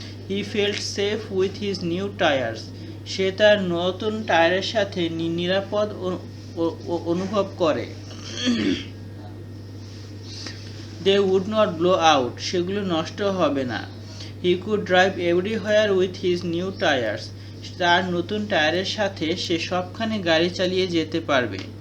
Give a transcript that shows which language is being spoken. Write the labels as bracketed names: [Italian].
[English] He felt safe with his new tires. [Bangla] সে তার নতুন টায়ারের সাথে নিরাপদ অনুভব করে। [English] They would not blow out. [Bangla] সেগুলো নষ্ট হবে না। [English] He could drive everywhere with his new tires. [Bangla] তার নতুন টায়ারের সাথে সে সবখানে গাড়ি চালিয়ে যেতে পারবে।